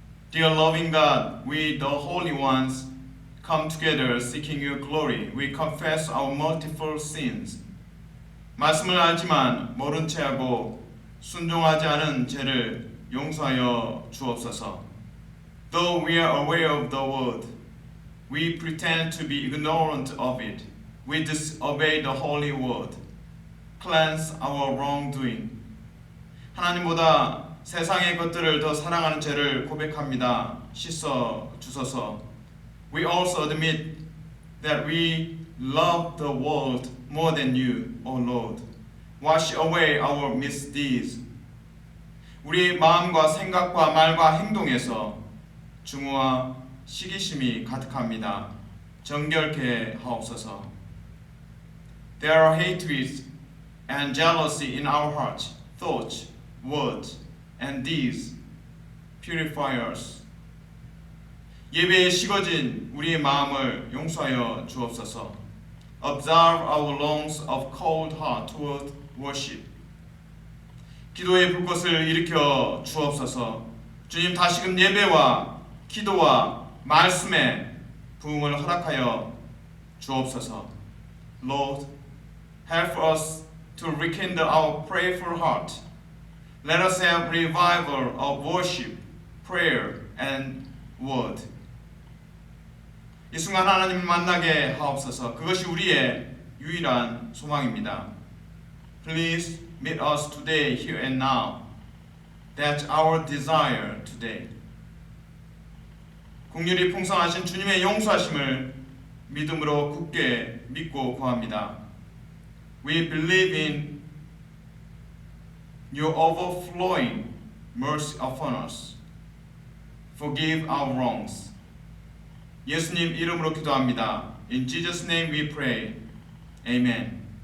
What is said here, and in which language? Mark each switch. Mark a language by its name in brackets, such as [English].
[English] Dear loving God, we the holy ones come together seeking your glory. We confess our multiple sins. [Korean] 말씀을 알지만 모른 채하고 순종하지 않은 죄를 용서하여 주옵소서. [English] Though we are aware of the word, we pretend to be ignorant of it. We disobey the holy word. Cleanse our wrongdoing. [Korean] 하나님보다 세상의 것들을 더 사랑하는 죄를 고백합니다. 씻어 주소서. [English] We also admit that we love the world more than you, O Lord. Wash away our misdeeds. [Korean] 우리 마음과 생각과 말과 행동에서 중후와 시기심이 가득합니다. 정결케 하옵소서. [English] There are hatred and jealousy in our hearts, thoughts, words, and deeds. Purify us. [Korean] 예배에 식어진 우리의 마음을 용서하여 주옵소서. [English] Absolve our lungs of cold heart toward worship. [Korean] 기도의 불꽃을 일으켜 주옵소서. 주님, 다시금 예배와 기도와 말씀에 부흥을 허락하여 주옵소서. [English] Lord, help us to rekindle our prayerful heart. Let us have revival of worship, prayer, and word. [Korean] 이 순간 하나님을 만나게 하옵소서. 그것이 우리의 유일한 소망입니다. [English] Please meet us today, here and now. That's our desire today. [Korean] 긍휼이 풍성하신 주님의 용서하심을 믿음으로 굳게 믿고 구합니다. [English] We believe in your overflowing mercy upon us. forgive our wrongs. [Korean] 예수님 이름으로 기도합니다. [English] In Jesus' name we pray. Amen.